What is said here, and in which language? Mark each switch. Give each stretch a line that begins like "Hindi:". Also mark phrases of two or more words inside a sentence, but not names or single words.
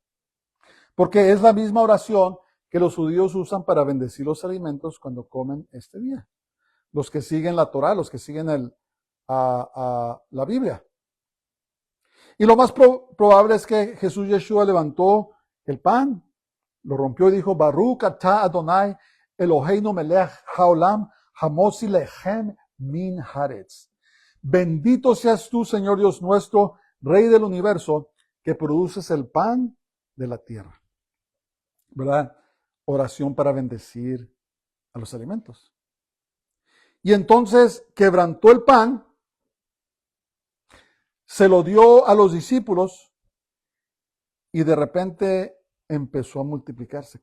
Spanish: Porque es la misma oración que los judíos usan para bendecir los alimentos cuando comen este día. Los que siguen la Torá, los que siguen la Biblia. Y lo más probable es que Jesús Yeshua levantó el pan, lo rompió y dijo,
Hebrew: ברוך אתה אדני אלהינו מלך העולם המוציא לחם מן הארץ.
Spanish: Bendito seas tú, Señor Dios nuestro, Rey del universo, que produces el pan de la tierra. ¿Verdad? Oración para bendecir a los alimentos. Y entonces quebrantó el pan, se lo dio a los discípulos y de repente empezó a multiplicarse.